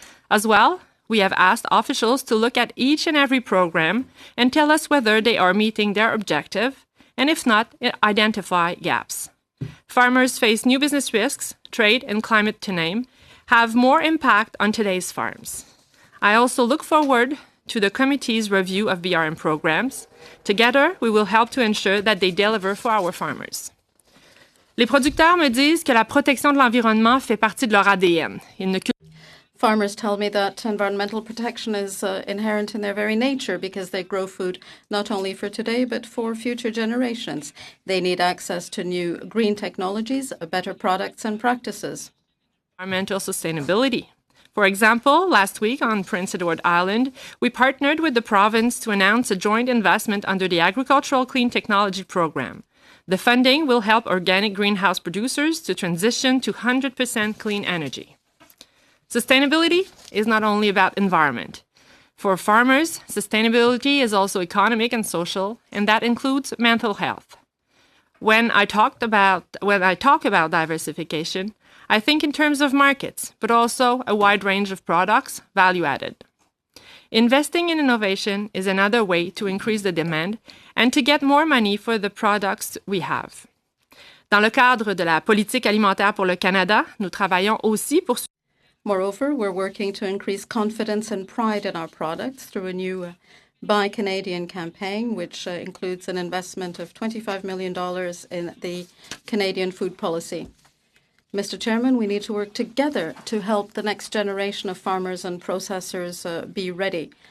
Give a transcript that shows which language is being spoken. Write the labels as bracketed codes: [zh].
[en] As well, we have asked officials to look at each and every program and tell us whether they are meeting their objective, and if not, identify gaps. Farmers face new business risks, trade and climate to name, have more impact on today's farms. I also look forward to the committee's review of BRM programs. Together, we will help to ensure that they deliver for our farmers. [fr] Les producteurs me disent que la protection de l'environnement fait partie de leur ADN. [en] Farmers tell me that environmental protection is inherent in their very nature because they grow food not only for today but for future generations. They need access to new green technologies, better products and practices. Environmental sustainability. For example, last week on Prince Edward Island, we partnered with the province to announce a joint investment under the Agricultural Clean Technology Program. The funding will help organic greenhouse producers to transition to 100% clean energy. Sustainability is not only about environment. For farmers, sustainability is also economic and social, and that includes mental health. When I talk about diversification, I think in terms of markets, but also a wide range of products, value added. Investing in innovation is another way to increase the demand and to get more money for the products we have. [fr] Dans le cadre de la politique alimentaire pour le Canada, nous travaillons aussi pour... [en] Moreover, we're working to increase confidence and pride in our products through a new Buy Canadian campaign, which includes an investment of $25 million in the Canadian food policy. Mr. Chairman, we need to work together to help the next generation of farmers and processors be ready.